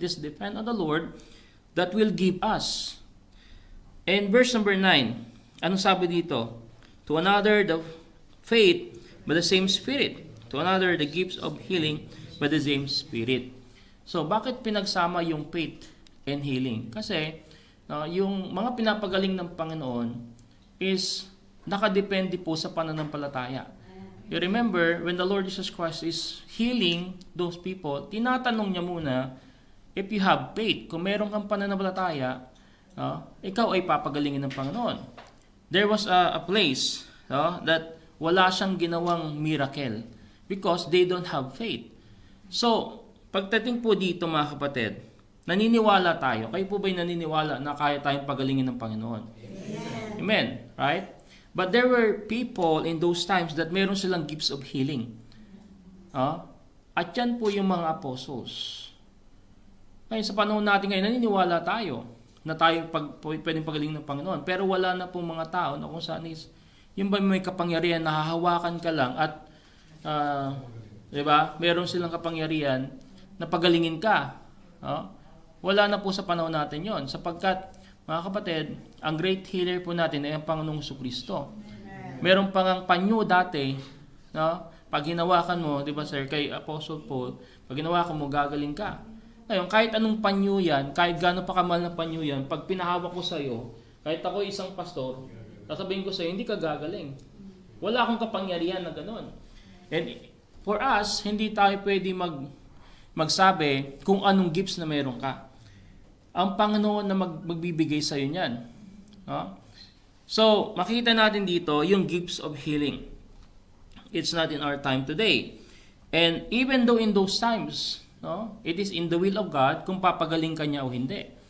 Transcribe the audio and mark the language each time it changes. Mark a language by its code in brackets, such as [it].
[en] It is depend on the Lord that will give us. And verse number 9, [tl] anong sabi dito? [en] To another the faith by the same Spirit. To another the gifts of healing by the same Spirit. So, [tl] bakit pinagsama yung [en] faith and healing? [tl] Kasi, yung mga pinapagaling ng Panginoon is nakadepende po sa pananampalataya. [en] You remember, when the Lord Jesus Christ is healing those people, [tl] tinatanong niya muna, [en] if you have faith, [tl] kung meron kang pananampalataya, ikaw ay papagalingin ng Panginoon. [en] There was a place that [tl] wala siyang ginawang [en] miracle because they don't have faith. [tl] So, pagdating po dito mga kapatid, naniniwala tayo. Kayo po ba'y naniniwala na kaya tayong pagalingin ng Panginoon? [en] Amen. Amen. Right? But there were people in those times that [tl] meron silang [en] gifts of healing. [tl] At yan po yung mga apostles. Ngayon, sa panahon natin ngayon, naniniwala tayo na tayo pwedeng pagaling ng Panginoon. Pero wala na pong mga tao na kung saan is, yung ba may kapangyarihan, nahahawakan ka lang at, diba, meron silang kapangyarihan na pagalingin ka. Wala na po sa panahon natin yon, sapagkat mga kapatid, ang [en] great healer [tl] po natin ay ang Panginoong Jesucristo. Meron pang ang panyo dati, pag hinawakan mo, di ba sir, kay Apostle Paul, pag hinawakan mo, gagaling ka. Ngayon, kahit anong panyo yan, kahit gano'n pa kamal na panyo yan, pag pinahawak ko sa'yo, kahit ako isang pastor, sasabihin ko sa'yo, hindi ka gagaling. Wala akong kapangyarihan na gano'n. [en] And for us, [tl] hindi tayo pwede magsabi kung anong gifts na meron ka. Ang Panginoon na magbibigay sa iyo niyan. So, makikita natin dito yung [en] gifts of healing. It's not in our time today. And even though in those times, it is in the will of God [tl] kung papagaling ka niya o hindi.